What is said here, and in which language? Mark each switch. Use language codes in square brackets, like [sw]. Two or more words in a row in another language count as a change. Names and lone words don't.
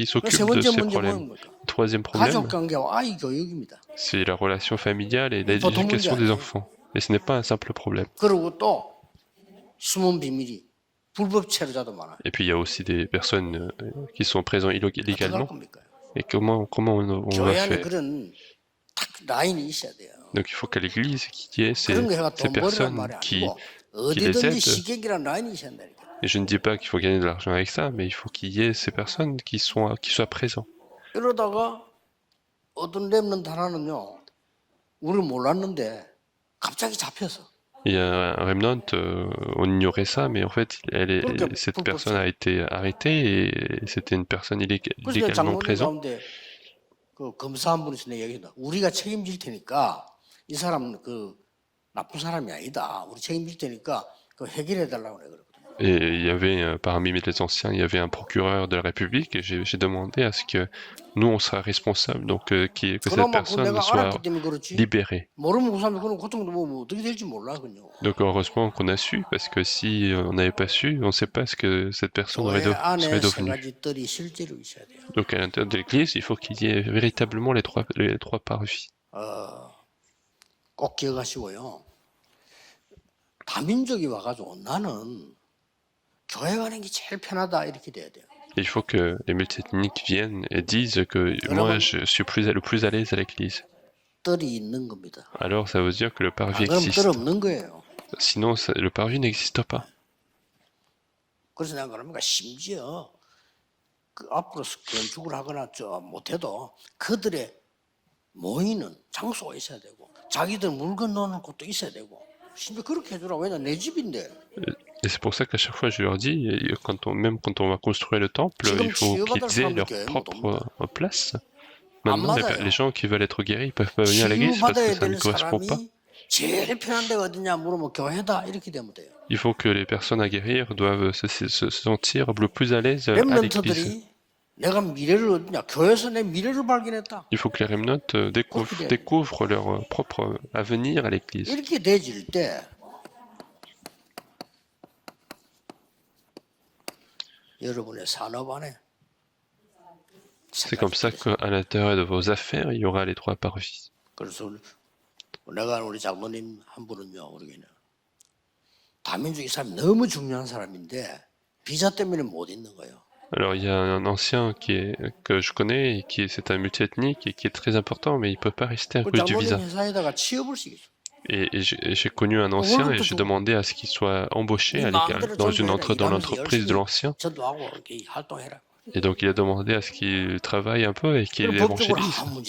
[ko] 세 [fr] s'occupent de [ko] 번째 [fr] ces [ko] 문제 [fr] problèmes. [ko] 뭡니까? [fr] Troisième problème, [ko] 가족 관계와 아이 교육입니다. [fr] c'est la relation familiale et [ko] 보통 [fr] l'éducation [ko] 문제 [fr] des [ko] 아니에요. [fr] enfants. Et ce n'est pas un simple problème. [ko] 그리고 또 숨은 비밀이 불법 체류자도 많아요. [fr] Et puis il y a aussi des personnes qui sont présentes [ko] 어떻게 할 [fr] illégalement. [ko] 겁니까? [fr] Et comment on va [ko] 교회 안에 [fr] faire? [ko] 그런 딱 라인이 있어야 돼요. [fr] Donc il faut qu'à l'église, qu'il y ait [ko] 그런 거 해가 [fr] ces [ko] 돈 벌이란 [fr] personnes [ko] 말이 [fr] qui [ko] 아니고 [fr] les [ko] 어디든지 [fr] aident. [ko] 시객이란 라인이 있어야 된다니까. [fr] Et je ne dis pas qu'il faut gagner de l'argent avec ça, mais il faut qu'il y ait ces personnes qui soient présents. [ko] 이러다가 어떤 렘넌트 하나는요, 우리를 몰랐는데 갑자기 잡혀서. [fr] Il y a un remnant, on ignorait ça, mais en fait, cette personne a été arrêtée et c'était une personne [ko] 그래서 [fr] illégalement [ko] 장로님 [fr] présente. [ko] 가운데 그 검사 한 분이서 내 얘기다. 우리가 책임질 테니까 이 사람 그 나쁜 사람이 아니다. 우리 책임질 테니까 그 해결해 달라고 그래. [fr] Et il y avait, parmi les anciens, il y avait un procureur de la République et j'ai demandé à ce que nous, on sera responsable, donc que cette personne soit libérée. [ko] 모르면 그 사람이 그런 고통도 뭐 어떻게 될지 몰라 그냥. [fr] Donc heureusement qu'on a su, parce que si on n'avait pas su, on ne sait pas ce que cette personne serait devenue. Donc à l'intérieur de l'Église, il faut qu'il y ait véritablement les trois parvis. [ko] 꼭 기억하시고요. 다민족이 와가지고 나는 교회 가는 게 제일 편하다 이렇게 돼야 돼요. [fr] Il faut que les multiethniques viennent et disent que moi je suis le plus à l'aise à l'église. [ko] 뜰이 있는 겁니다. [fr] Alors ça veut dire que le parvis [ko] 그럼 [fr] existe. [ko] 뜰 없는 거예요. [fr] Sinon le parvis n'existe pas. [ko] 그래서 내가 그러니까 심지어 그 앞으로 건축을 하거나 못해도 그들의 모이는 장소가 있어야 되고 자기들 물건 넣는 곳도 있어야 되고 심지어 그렇게 해주라. 왜냐 내 집인데. [fr] Et c'est pour ça qu'à chaque fois je leur dis, même quand on va construire le temple, il faut qu'ils aient leur propre place. Maintenant, les gens qui veulent être guéris, ils peuvent pas venir à l'église parce que ça ne correspond pas. [ko] 제일 편한 데가 어디냐 물으면 교회다 이렇게 되면 돼요. [fr] Il faut que les personnes à guérir doivent se sentir le plus à l'aise à l'église. [ko] 내가 미래를 얻냐 교회에서 내 미래를 발견했다. [fr] Il faut que les remnants découvrent leur propre avenir à l'église. [ko] 이렇게 되질 때 여러분의 산업 안에 [fr] C'est comme ça qu'à l'intérieur de vos affaires, il y aura les trois parvis. [ko] 그래서 내가 우리 장로님 한 분은요, 우리는 다민족 이 사람이 너무 중요한 사람인데 비자 때문에 못 있는 거예요. [fr] Alors il y a un ancien que je connais, c'est un multiethnique et qui est très important, mais il peut pas rester à cause du visa. Et j'ai connu un ancien et j'ai demandé à ce qu'il soit embauché dans l'entreprise de l'ancien. Et donc il a demandé à ce qu'il travaille un peu et qu'il évangélise.